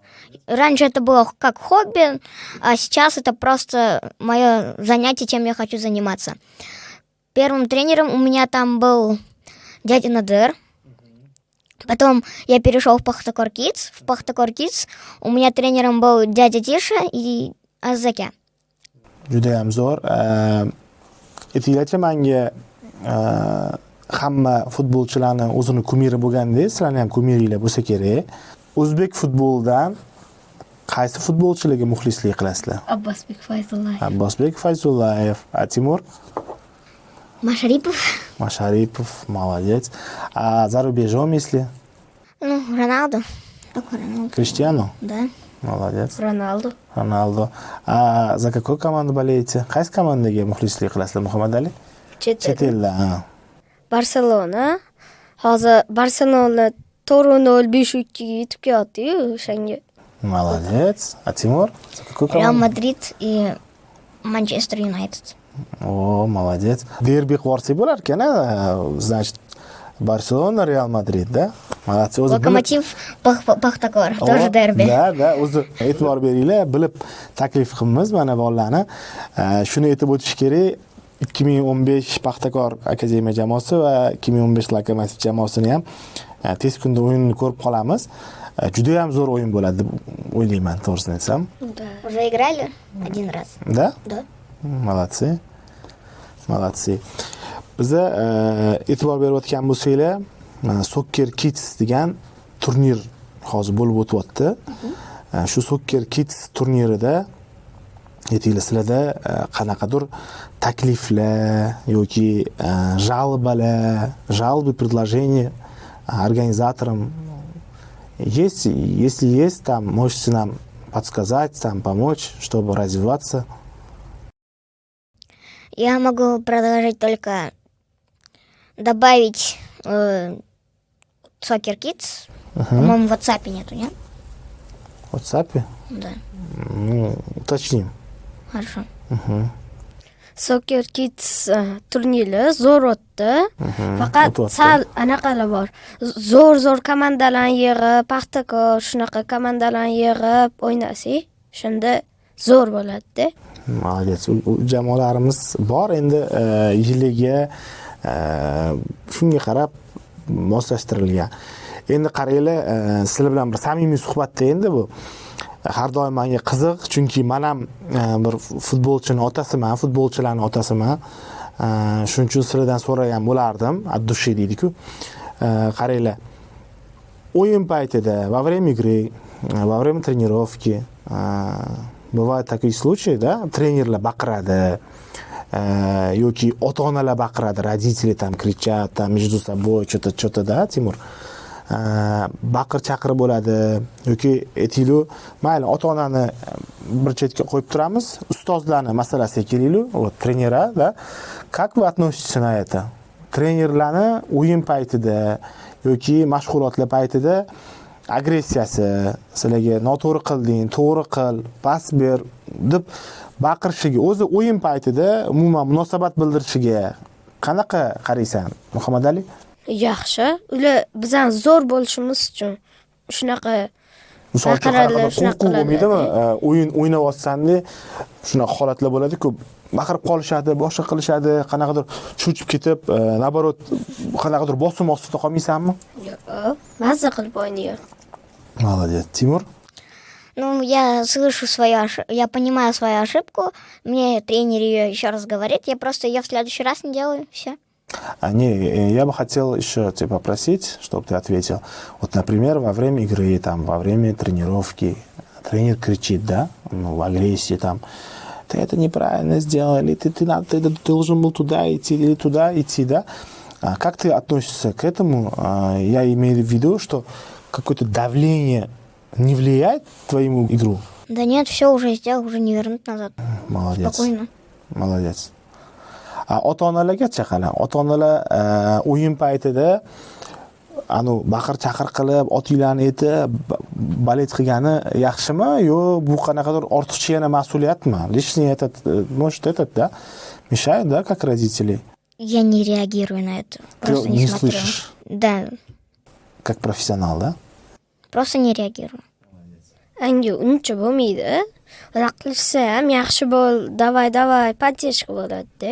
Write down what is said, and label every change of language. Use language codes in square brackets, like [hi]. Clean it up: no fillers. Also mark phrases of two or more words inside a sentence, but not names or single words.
[ru] Раньше это было как хобби, а сейчас это просто мое занятие, чем я хочу заниматься. Первым тренером у меня там был дядя Надыр. Потом я перешел в Пахтакор Kids. В Пахтакор Kids у меня тренером был дядя Тиша и Азаке. [uz] Judayam zo'r. Aytinglarchi, menga hamma futbolchilarni o'zini kumiri bo'lgandek, sizlarning ham kumiringlar bo'lsa kerak. O'zbek futbolidan qaysi futbolchilarga muxlislik qilasizlar? Abbosbek Fayzullayev. Abbosbek Fayzullayev. Timur? [ru] Машарипов. Машарипов, молодец. А зарубежом, если? Ну, Роналду. Только Роналду. Криштиану? Да. Молодец. Ronaldo. А за какую команду болеете? [uz] Qaysi komandaga muxlislik qilasizlar, Muhammad Ali? Chet elda. Barselona. Hozir Barselona 4-0 5-3 ga yetib keldi-yu, o'shanga. [ru] Молодец. А Тимур? За какую Реал команду? Мадрид и Манчестер Юнайтед. О, молодец. [uz] Derbi qilib bo'lar ekan, значит, Barcelona, Real Madrid, [ru] да? Молодцы. Локомотив Пахтакор. Тоже дерби. Да, [uz] o'zi e'tibor beringlar, bilib taklif qilamiz mana bolalarni. Shuni aytib o'tish kerak. 2015 Paxtakor akademiya jamoasi va 2015 Lokomotiv jamoasini ham tez kunda o'yinini ko'rib qolamiz. Juda ham zo'r o'yin bo'ladi deb o'ylayman, to'g'risini aytsam. [ru] Да. Уже играли 1 раз. Да? Да. Молодцы. [uz] Biza e'tibor berib o'tgan bo'lsanglar, mana Soccer Kids degan turnir hozir bo'lib o'tyapti. Shu Soccer Kids turnirida aytinglar, sizlarda qanaqadir takliflar yoki [ru] жалобы, предложения организаторам есть? Если есть, там можете нам подсказать, там помочь, чтобы развиваться. Я могу предложить только добавить Soccer Kids. По-моему, в WhatsApp нету, нет? В WhatsApp? Да. Ну, уточним. Хорошо. [uz] Soccer Kids turniri zo'r o'tdi. Faqat sal anaqalar bor. Zo'r komandalarni yig'ib, Paxtakor shunaqa komandalarni yig'ib o'ynasak, shunda zo'r bo'ladi-da. Молодец. Jamoalarimiz bor endi yiliga shunga qarab moslashtirilgan. Endi qaranglar, sizlar bilan bir samimiy suhbatda endi bu har doim menga qiziq, chunki men ham bir futbolchilarning otasiman. Shuning uchun sizlardan so'ragan bo'lardim, ad-dushi deydi-ku. Qaranglar. O'yin paytida, [ru] во время игры, во время тренировки бывают такие случаи, да, [uz] тренерlar baqiradi, yoki ota-onalar baqiradi, [ru] родители там кричат, там между собой что-то, да, Тимур? [uz] Baqir-chaqir bo'ladi yoki aytaylik, mayli ota-onani bir chetga qo'yib turamiz, ustozlarning masalasiga kelaylik, [ru] вот trenera, да. Как вы относитесь на это? [uz] Trenerlarni o'yin paytida yoki mashg'ulotlar paytida agressiyasi, sizlarga noto'g'ri qilding, to'g'ri qil, pas ber deb baqirishiga, o'zi o'yin paytida umuman munosabat bildirishiga qanaqa qaraysan, Muhammad Ali? Yaxshi. Ular bizdan zo'r bo'lishimiz uchun shunaqa misol uchun qo'rquv bo'lmaydimi? O'yin o'ynayotganda shunaqa holatlar bo'ladi-ku, baqirib qolishadi, boshqa qilishadi, qanaqadir cho'chib ketib, naborot qanaqadir bosim ostida qolmaysanmi? Yo'q, mazza qilib o'ynayman. [ru] Молодец. Тимур? Ну, я слышу я понимаю свою ошибку, мне тренер ее еще раз говорит, я просто ее в следующий раз не делаю, все. Не, я бы хотел еще тебя попросить, чтобы ты ответил. Вот, например, во время игры, там, во время тренировки, тренер кричит, да, ну, в агрессии, там, ты это неправильно сделал, или ты должен был туда идти, или туда идти, да. А как ты относишься к этому? Я имею в виду, что какое-то давление не влияет на твою игру? Да нет, все уже сделал, уже не вернуть назад. Молодец. Спокойно. Молодец. [uz] Ota-onalarga qara. Ota-onalar o'yin paytida baqir chaqir qilib, otinglarni aytib, balet qilgani yaxshimi, yo bu qanaqadir ortiqcha yana mas'uliyatmi? [ru] Лишнее этот, может, да? Мешает, да, как родители? Я не реагирую на это. Просто Ты не не смотрю. слышишь? Да, Как профессионал, да? просто не реагирую. [uz] Anga uncha bo'lmaydi. Unaqa qilishsa ham yaxshi bo'l, davay поддержка bo'ladi-da.